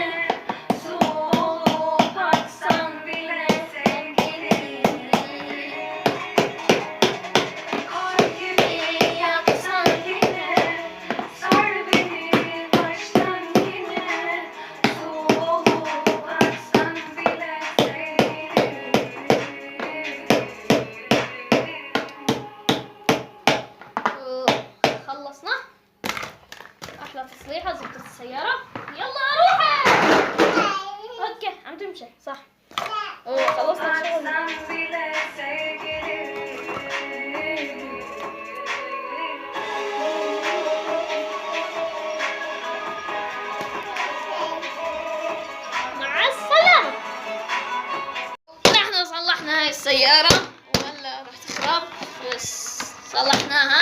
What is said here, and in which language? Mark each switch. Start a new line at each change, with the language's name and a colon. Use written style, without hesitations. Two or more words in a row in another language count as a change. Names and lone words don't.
Turkish: Su olup açsan bile sevgilim. Kar gibi yaksan yine sar beni baştan yine. Su olup açsan bile sevgilim.
Arabic: خلصنا. احلى تصليحه زبطت السياره. يلا روحي. اوكي عم تمشي صح. خلصنا شغل.
Turkish: Açsan bile sevgilim.
Arabic: مع السلامه. نحن صلحنا هاي السياره ولا راح تخرب بس صلحناها.